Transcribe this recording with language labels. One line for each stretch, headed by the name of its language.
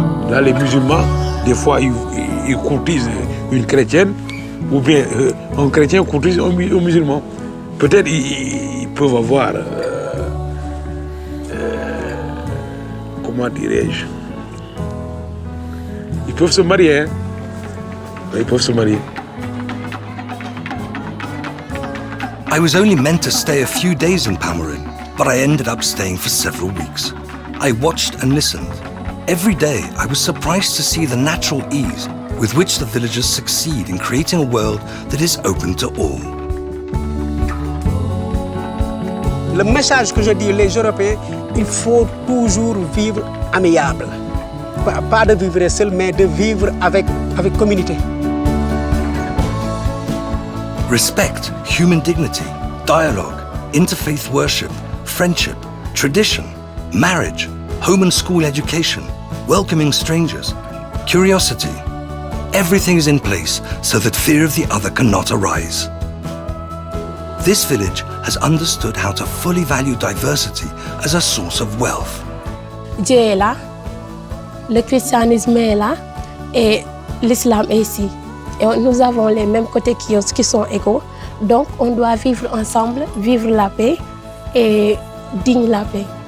French: Là, les musulmans, des fois, ils courtisent une chrétienne, ou bien un chrétien courtise un musulman. Peut-être ils peuvent avoir, comment dirais-je, ils peuvent se marier. Hein? Ils peuvent se marier.
English: I was only meant to stay a few days in Palmarin, but I ended up staying for several weeks. I watched and listened. Every day, I was surprised to see the natural ease with which the villagers succeed in creating a world that is open to all.
French: Le message que je dis les Européens, il faut toujours vivre amiable. Pas de vivre seul, mais de vivre avec communauté.
English: Respect, human dignity, dialogue, interfaith worship, friendship, tradition, marriage, home and school education, welcoming strangers, curiosity. Everything is in place so that fear of the other cannot arise. This village has understood how to fully value diversity as a source of wealth.
French: Dieu est là, le christianisme est là et l'islam est ici. Et nous avons les mêmes côtés qui sont égaux. Donc on doit vivre ensemble, vivre la paix et digne la paix.